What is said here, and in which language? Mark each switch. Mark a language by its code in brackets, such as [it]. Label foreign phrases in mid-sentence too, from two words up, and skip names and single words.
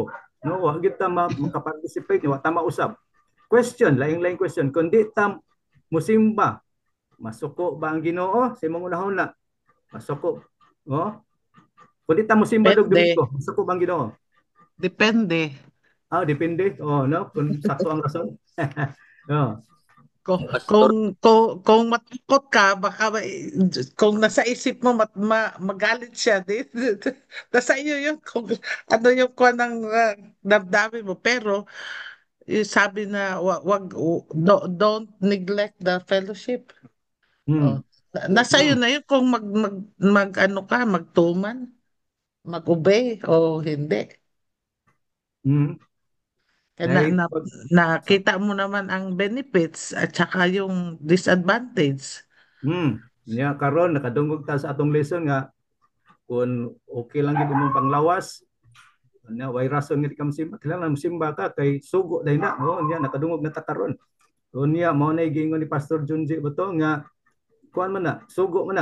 [ceb] No, wa gyud ta makaparticipate, wa ta mausab. Question, laing-laing question. Kung di ta musimba, masuko ba ang Ginoo sa imong unahon na? Masuko. Kung di ta musimba dog Domingo, masuko ba ang Ginoo? Depende. Depende. No, kung sakto ang rason. [tl] Kung matakot ka, baka kung nasa isip mo magalit siya din. Nasa iyo yun kung ano yung kuha ng damdamin mo. Pero sabi na [en] don't neglect the fellowship. [tl] Nasa iyo na yun kung ano ka, magtuman, mag-obey o hindi. Nakita mo naman ang benefits at saka yung disadvantage. [ceb] Karon nakadungog ta sa atong lesson nga kung okay lang gid imong panglawas way rason nga di ka musimba, kailangan musimba ka kay sugo dai na. Nakadungog na ta karon. Mao na giingon ni Pastor Junji Boto nga kuan man na, sugo man na.